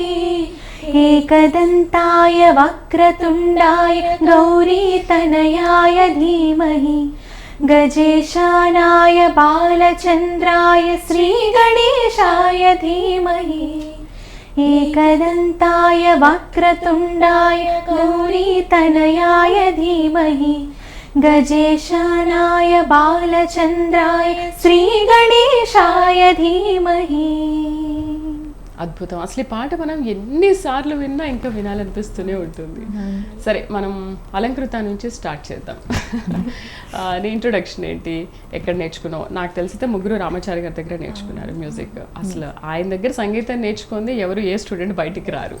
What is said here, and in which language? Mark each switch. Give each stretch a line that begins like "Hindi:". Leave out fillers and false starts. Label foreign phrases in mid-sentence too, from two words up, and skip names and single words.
Sanskrit: एकदन्ताय वक्रतुण्डाय गौरीतनयाय धीमहि गजेशानाय बालचन्द्राय श्रीगणेशाय धीमहि एकदन्ताय वक्रतुण्डाय गौरीतनयाय धीमहि गजेशानाय बालचन्द्राय श्रीगणेशाय धीमहि.
Telugu: అద్భుతం. అసలు ఈ పాట మనం ఎన్నిసార్లు విన్నా ఇంకా వినాలనిపిస్తూనే ఉంటుంది. సరే, మనం అలంకృత నుంచి స్టార్ట్ చేద్దాం. నీ ఇంట్రొడక్షన్ ఏంటి, ఎక్కడ నేర్చుకున్నావు? నాకు తెలిసితే ముగ్గురు రామాచారి గారి దగ్గర నేర్చుకున్నారు మ్యూజిక్. అసలు ఆయన దగ్గర సంగీతం నేర్చుకుంది ఎవరు, ఏ స్టూడెంట్ బయటికి రారు.